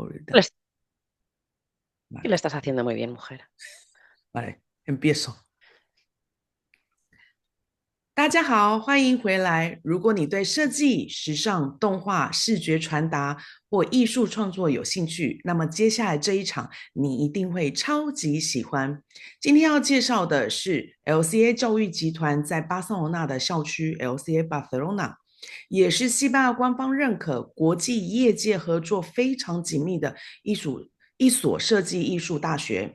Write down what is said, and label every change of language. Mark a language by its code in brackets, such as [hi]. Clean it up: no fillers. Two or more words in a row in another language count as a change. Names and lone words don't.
[es] ahorita. Y lo estás haciendo muy bien, mujer. Vale, empiezo. [zh] 大家好，欢迎回来。如果你对设计、时尚、动画、视觉传达或艺术创作有兴趣，那么接下来这一场你一定会超级喜欢。今天要介绍的是 LCA 教育集团在巴塞罗那的校区 LCI Barcelona，也是西班牙官方认可、国际业界合作非常紧密的一所设计艺术大学。